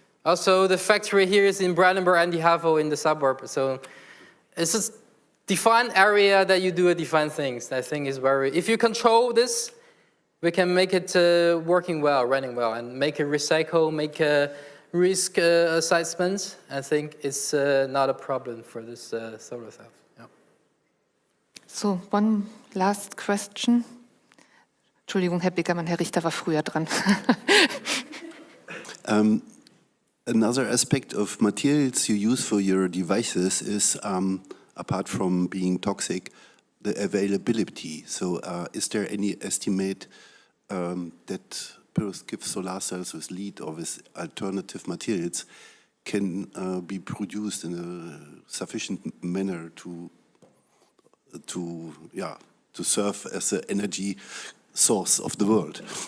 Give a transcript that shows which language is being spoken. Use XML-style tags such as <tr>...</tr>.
<en>Also, the factory here is in Brandenburg and Adlershof in the suburb, so it's a defined area that you do a defined things. I think is very. If you control this, we can make it working well, running well, and make it recycle, make a risk assessment. I think it's not a problem for this solar cell. Yeah. So, one last question.</en> <de>Entschuldigung, Herr Bickermann, Herr Richter war früher dran.</de> <en>Another aspect of materials you use for your devices is, apart from being toxic, the availability. So is there any estimate that perovskite solar cells with lead or with alternative materials can be produced in a sufficient manner to serve as an energy source of the world?</en>